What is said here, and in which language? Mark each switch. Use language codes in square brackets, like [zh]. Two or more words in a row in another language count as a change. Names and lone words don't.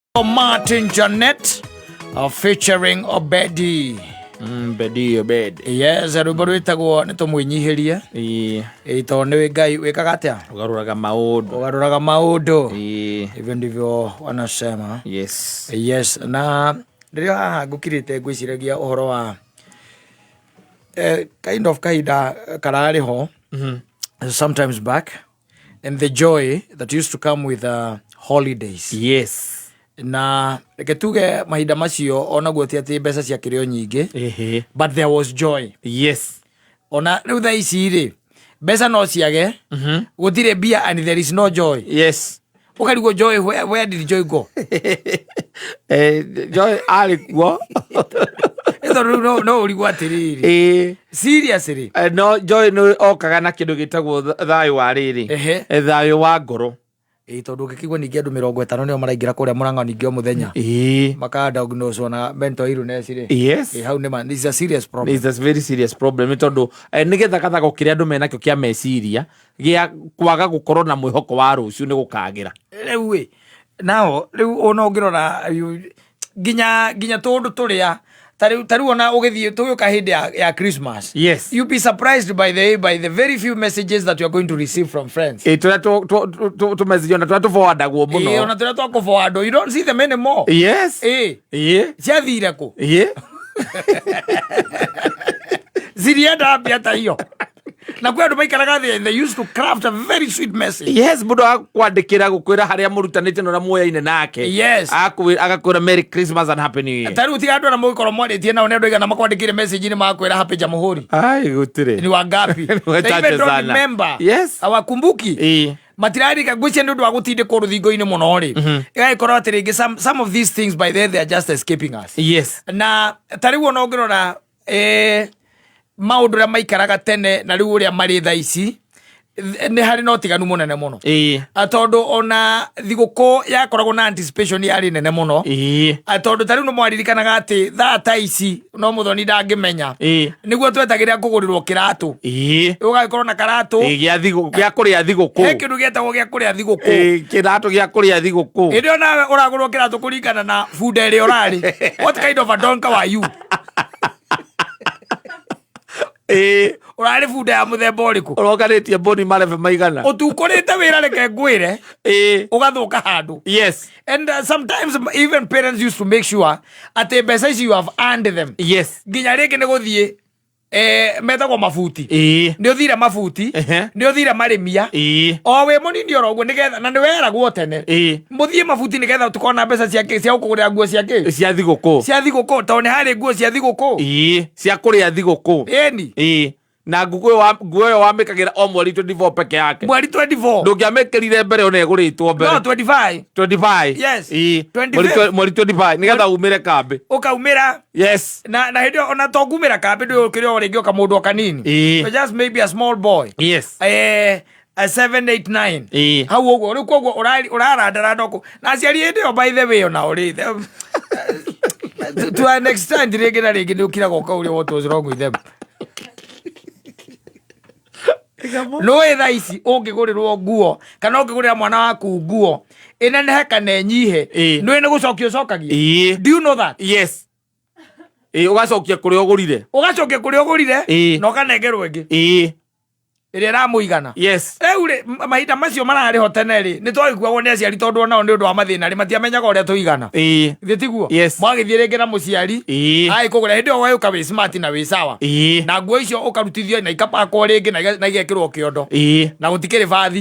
[en] Martin Janet featuring Obedi. Bedi Obed. [ki] Yes, rwimbo rwitagwo nĩ tũmwĩnyihĩrie. Tondũ nĩ Ngai wĩkaga atĩa? Ũgarũraga maũndũ. [sw] Hivyo ndivyo wanasema. [ki] Yes. Na rĩrĩa haha ngũkirĩte ngwĩciragia ũhoro wa [en] kind of [ki] kahinda kararĩ ho [en] sometimes back, and the joy that used to come with holidays. Yes. [ki] Na reke tuge mahinda macio onaguo ti ati mbeca ciakĩrĩ o nyingĩ, [en] but there was joy. Yes. [ki] Ona rĩu thaa ici rĩ mbeca no ciage, gũtirĩ mbia [en] and there is no joy. Yes. Ũkarigwo joy, where did joy go? [sw] Joy alikuwa [ki] no ũrigwo atĩrĩrĩ, seriously no joy no okaga na kĩndũ gĩtagwo thayũ wa rĩrĩ, thayũ wa ngoro. Tondũ ũngĩkigua ningĩ andũ 50 nĩo maraingĩra kũrĩa Mũrang'a ningĩ o mũthenya makadiagnoswo na mental illness rĩ. [en] Yes. [ki] Hau nĩma, [en] this is a serious problem. It's a very serious problem [ki] tondũ nĩgetha gathago kĩrĩa andũ menakĩo kĩa meciria gĩa kwaga gũkorwo na mwĩhoko wa rũciũ nĩ gũkagĩra. Rĩu nao rĩu ona ũngĩrora nginya tũndũ tũrĩa tariu ona ũgĩthiĩ tũgĩũka hĩndĩ ya Christmas. [en] Yes. You'll be surprised by the very few messages that you are going to receive from friends. [ki] Tũrĩa tũmessage ona tũrĩa tũforwardagwo mũno. Ona tũrĩa twakũforwardwo, [en] you don't see them anymore. Yes. [ki] Ciathire kũ? Zirienda mbia ta hiyo. Na kwa andũ maikaraga thĩ, [en] they used to craft a very sweet message. Yes, [ki] mũndũ akwandĩkĩra gũkwĩra harĩa mũrutanĩte na muoyaine nake. [en] Yes. [ki] Agakwĩra [en] Merry Christmas and Happy New Year. [ki] Tariu tiga andũ na mũgĩkorwo mwarĩtie nao nĩ andũ aigana makwandĩkĩre message nĩ makwĩra Happy Jamhuri. Ai gũtirĩ. [sw] Ni wangapi? [en] They even don't remember. Yes. [sw] Hawakumbuki. [ki] Matirarika gwĩcia nĩ ũndũ wa gũtindĩkwo rũthingo-inĩ mũno rĩ. Ĩgagĩkorwo atĩ rĩngĩ [en] some of these things by then they are just escaping us. Yes. [ki] Na tariu ona ũngĩrora maũndũ rĩa maikaraga tene na rĩu ũrĩa marĩ thaa ici nĩ harĩ na ũtiganu mũnene mũno. Tondũ ona thigũkũ yakoragwo na anticipation yarĩ nene mũno. Tondũ tarĩu no mwaririkanaga atĩ thaa ta ici no mũthoni ndangĩmenya nĩguo twetagĩrĩra kũgũrĩrwo kĩratũ. Ũgagĩkorwo na karatũ gĩa kũrĩa thigũkũ. He kĩndũ gĩetagwo gĩa kũrĩa thigũkũ. Kĩratũ gĩa kũrĩa thigũkũ. Hĩndĩ ona ũragũrwo kĩratũ kũringana na bunda ĩrĩa ũrarĩ. [en] What kind of a donka were you? [ki] Urari bunda ya muthemba ũrĩkũ? Ũroganĩtie boni marebe maigana. Ũtukũrĩte wĩra reke ngwĩre ũgathũka handũ. [en] Yes. And sometimes even parents used to make sure [ki] atĩ mbeca ici [en] you have earned them. Yes. [ki] Nginya rĩngĩ nĩ gũthiĩ metagwo mabuti. Nĩ ũthire mabuti, nĩ ũthire marĩmia. O we mũnini oro ũguo nĩgetha na nĩ weragwo tene. Mũthiĩ mabuti nĩgetha tũkona mbeca ciake cia gũkũgũrĩra nguo ciake. Cia thigũkũ. Cia thigũkũ, tondũ nĩ harĩ nguo cia thigũkũ. Cia kũrĩa thigũkũ. Ĩni. Na nguo ĩyo wamĩkagĩra o mweri 24 peke yake. Mweri 24. Ndũngĩamĩkĩrire mbere ona ĩgũrĩtwo mbere. [en] No, 25. 25. Yes. [ki] Mweri 25 nĩgetha umĩre kambĩ. Ũkaumĩra. [en] Yes. [ki] Na hĩndĩ ona to ngumĩra kambĩ ndũkĩrĩ o rĩngĩ oka mũndũ kanini. [en] Just maybe a small boy. Yes. A 7, 8, 9. [ki] Hau ũguo rĩu koguo ũrarandaranda ũkũ. Na aciari hĩndĩ ĩyo [en] by the way [ki] ona ũrĩ [en] to an extent [ki] rĩngĩ na rĩngĩ nĩũkiraga ũkaũria [en] what was wrong with them. [ki] No thaa ici ũngĩgũrĩrwo nguo kana ũngĩgũrĩra mwana waku nguo ĩnenehe kana ĩnyihe nĩ gũcokia ũcokagia. [en] Do you know that? Yes. [ki] Ũgacokia kũrĩa ũgũrire na ũkanengerwo ĩngĩ ĩrĩa ĩramũigana. [en] Yes. [ki] Rĩu rĩ mahinda macio mararĩ ho tene rĩ nĩ twagĩkuagwo nĩ aciari tondũ onao nĩ ũndũ wa mathĩna rĩ matiamenyaga ũrĩa tũigana. Ithe tiguo. Mwagĩthiĩ rĩngĩ na mũciari agĩkũgũra hĩndĩ ĩyo wagĩũka wĩ smart na wĩ sawa na nguo icio ũkarutithio na ikapakwo rĩngĩ na igekĩrwo kĩondo na gũtikĩrĩ bathi.